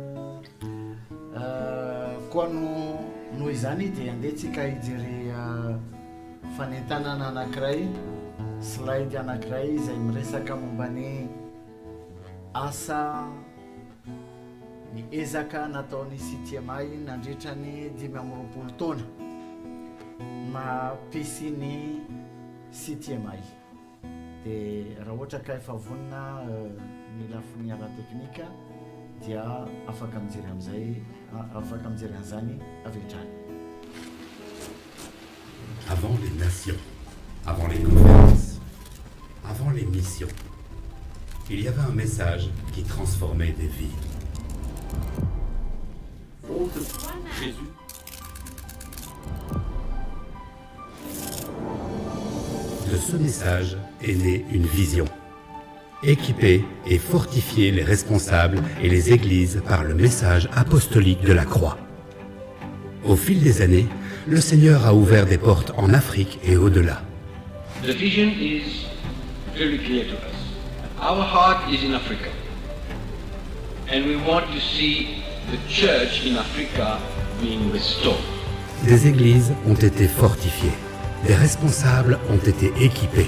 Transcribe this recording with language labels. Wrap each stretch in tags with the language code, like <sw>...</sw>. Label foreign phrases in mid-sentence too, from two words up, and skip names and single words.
<mg>Koa noho izany dia andehetsika hijery fanentanana anankiray, slide anankiray izay miresaka momba ny asa ny ezaka nataony CTMI nandritra ny 5 taona mampisy ny CTMI. Dia raha ohatra ka efa vonina ny lafiny ara-teknika dia afaka mijery an'izany avy hatrany.</mg> <fr>Avant les nations, avant les conférences, avant les missions, il y avait un message qui transformait des vies. Jésus. De ce message est née une vision. Équiper et fortifier les responsables et les églises par le message apostolique de la croix. Au fil des années, le Seigneur a ouvert des portes en Afrique et au-delà.</fr> <en>The vision is very clear to us. Our heart is in Africa. And we want to see the church in Africa being restored.</en> <fr>Des églises ont été fortifiées. Des responsables ont été équipés.</fr>